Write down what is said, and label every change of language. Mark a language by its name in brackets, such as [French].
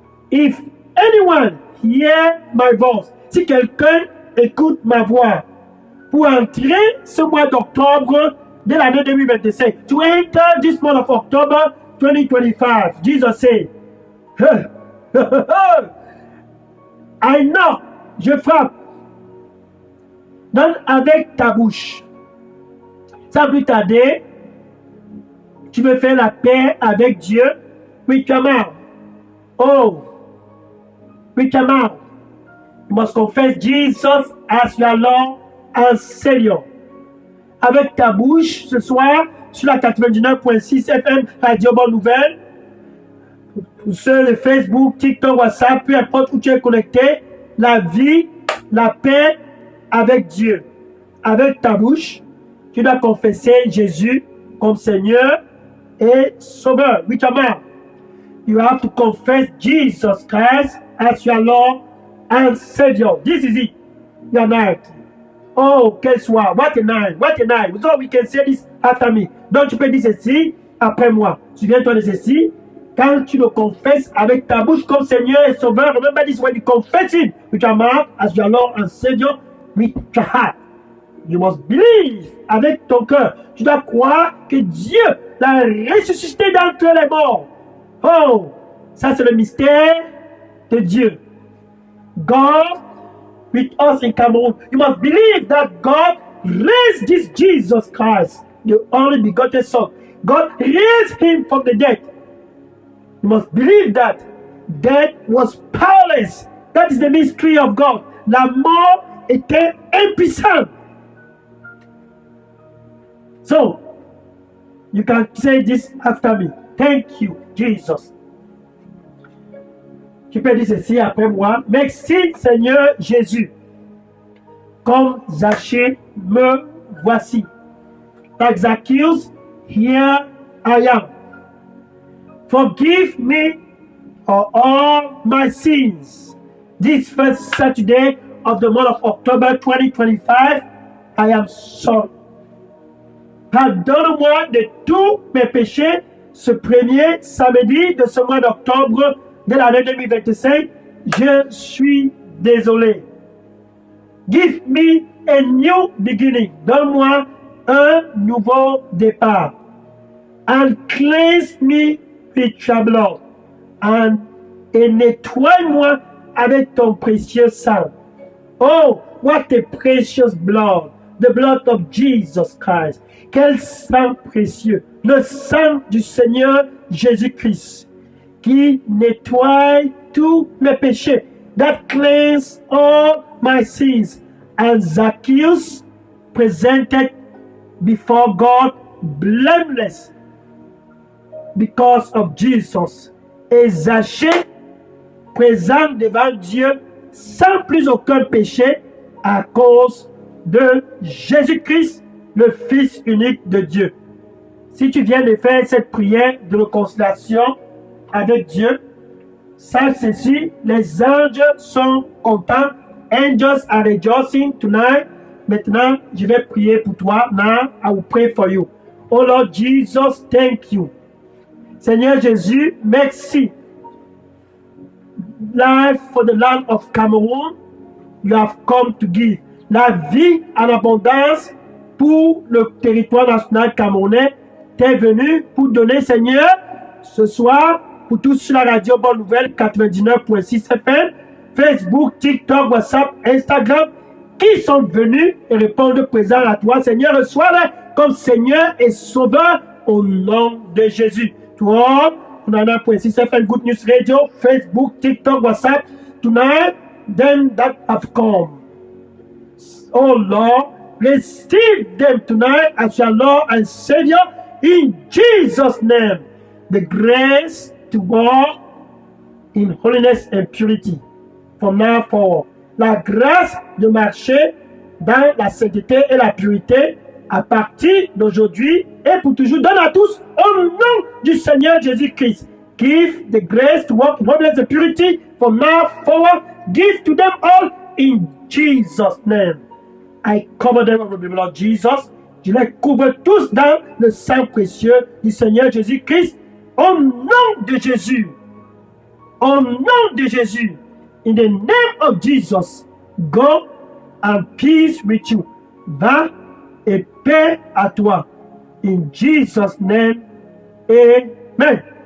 [English] If anyone hear my voice, [French] si quelqu'un écoute ma voix, pour entrer ce mois d'octobre de l'année 2025, [English] to enter this month of October 2025, Jesus said, I knock, [French] je frappe. Donne avec ta bouche. Sans plus tarder, tu veux faire la paix avec Dieu [English] with your mouth. Oh, with your mouth. You must confess Jesus as your Lord and Savior. [French] Avec ta bouche, ce soir, sur la 99.6 FM Radio Bonne Nouvelle, pour ceux de Facebook, TikTok, WhatsApp, peu importe où tu es connecté, la vie, la paix avec Dieu. Avec ta bouche, tu dois confesser Jésus comme Seigneur et Sauveur. [English] With your mouth, you have to confess Jesus Christ as your Lord and Savior. This is it. Your night. [French] Oh, quel soir. [English] What a night. What a night. So we can say this after me. [French] Donc tu peux dire ceci après moi. Souviens-toi de ceci. Quand tu le confesses avec ta bouche comme Seigneur et Sauveur, [English] remember this when you confess it with your mouth as your Lord and Savior, with your heart. You must believe [French] avec ton cœur. Tu dois croire que Dieu l'a ressuscité d'entre les morts. Oh, ça c'est le mystère de Dieu. [English] God with us in Cameroon. You must believe that God raised this Jesus Christ, the only begotten Son. God raised him from the dead. You must believe that death was powerless. That is the mystery of God. [French] La mort était impuissante. [English] So, you can say this after me. Thank you, Jesus. [French] Tu peux dire ceci après moi. Merci, Seigneur Jésus. Comme Zaché, me voici. [English] Like Zacchaeus, here I am. Forgive me for all my sins. This first Saturday of the month of October 2025, I am sorry. [French] Pardonne-moi de tous mes péchés ce premier samedi de ce mois d'octobre de l'année 2025. Je suis désolé. [English] Give me a new beginning. [French] Donne-moi un nouveau départ. [English] And cleanse me with your blood. [French] Et nettoie-moi avec ton précieux sang. [English] Oh, what a precious blood. The blood of Jesus Christ. [French] Quel sang précieux. Le sang du Seigneur Jésus-Christ. Qui nettoie tous mes péchés. [English] That cleanses all my sins. And Zacchaeus presented before God blameless because of Jesus. [French] Et Zachée, présent devant Dieu sans plus aucun péché à cause de Jésus-Christ, le Fils unique de Dieu. Si tu viens de faire cette prière de réconciliation avec Dieu, sache ceci, les anges sont contents. [English] Angels are rejoicing tonight. [French] Maintenant, je vais prier pour toi. [English] Now, I will pray for you. Oh Lord Jesus, thank you. [French] Seigneur Jésus, merci. [English] Life for the land of Cameroon, you have come to give. [French] La vie en abondance pour le territoire national camerounais, t'es venu pour donner, Seigneur, ce soir, pour tous sur la radio Bonne Nouvelle 99.6 FM, Facebook, TikTok, WhatsApp, Instagram, qui sont venus et répondent présent à toi, Seigneur, reçois-les comme Seigneur et Sauveur au nom de Jésus. [English] Toi, 99.6 FM, Good News Radio, Facebook, TikTok, WhatsApp, tonight, them that have come. Oh Lord, receive them tonight as your Lord and Savior in Jesus' name. The grace to walk in holiness and purity from now forward. [French] La grâce de marcher dans la sainteté et la pureté à partir d'aujourd'hui et pour toujours. Donne à tous au nom du Seigneur Jésus-Christ. [English] Give the grace to walk in holiness and purity from now forward. Give to them all in Jesus' name. I cover them with the blood of Jesus. [French] Je les couvre tous dans le sang précieux du Seigneur Jésus-Christ. Au nom de Jésus. Au nom de Jésus. [English] In the name of Jesus. Go and peace with you. [French] Va et paix à toi. [English] In Jesus' name. Amen.